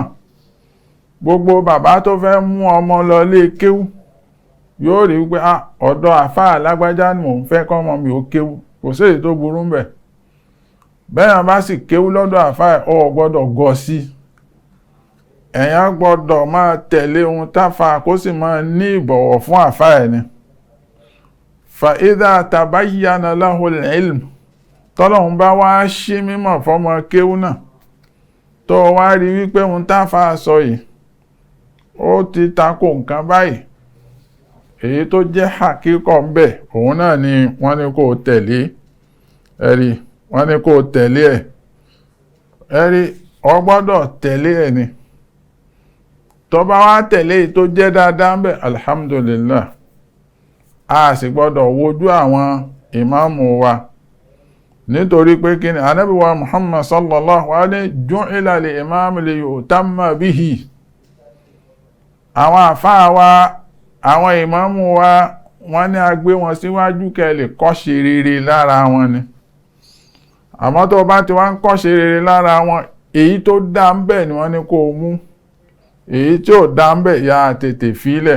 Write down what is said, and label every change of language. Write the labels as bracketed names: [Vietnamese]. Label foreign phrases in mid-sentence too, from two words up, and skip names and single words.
[Yoruba] Gbogbo bàbá tó fẹ́ mú ọmọ lọ lé kéwú yóò rí wípé ọ̀dọ̀ àfáà lágbájá ni mò ń fẹ́ kọ́mọ mi ó kéwú, kò sí èyí tó burú ń bẹ̀. Bẹ́yàn bá sì kéwú lọ́dọ̀ àfáà ó gbọ́dọ̀ gọ̀ sí, èèyàn gbọ́dọ̀ máa tẹ̀lé ohun táfà kó sì máa ní ìbọ̀wọ̀ fún àfáà ẹni. [Arabic] فإذا تبين له العلم, [Yoruba] tọ́lọ́hun bá wá ṣí mímọ̀ fọ́mọ kéwú náà, tó wá rí wípé ohun táfà sọ yìí ó ti takò nǹkan báyìí, èyí tó jẹ́ hakíkọ̀ ń bẹ̀, òun náà ni wọ́n ní kó tẹ̀lé. Ẹ̀rí wọ́n ní kó tẹ̀lé ẹ̀, ẹ̀rí o gbọ́dọ̀ tẹ̀lé ẹ̀ ni. Tó bá wá tẹ̀lé tó jẹ́ dáadáa ń bẹ̀, alhamdulillah. A sì gbọ́dọ̀ wojú àwọn ìmáàmù wa, nítorí pé kí ni Ànábì wa Muhammad [Arabic] صلى الله عليه جعل الإمام ليؤتم به. [Yoruba] Àwọn àfáà wa, àwọn ìmáàmù wa, wọ́n ní a gbé wọn síwájú kẹ́ lè kọ́ṣe rere lára wọn ni. Àmọ́ tó bá ti wá ń kọ́ṣe rere lára wọn, èyí tó dá ń bẹ̀ ni wọ́n ní kó mú, èyí tí ò dá ń bẹ̀ ya tètè fílẹ̀.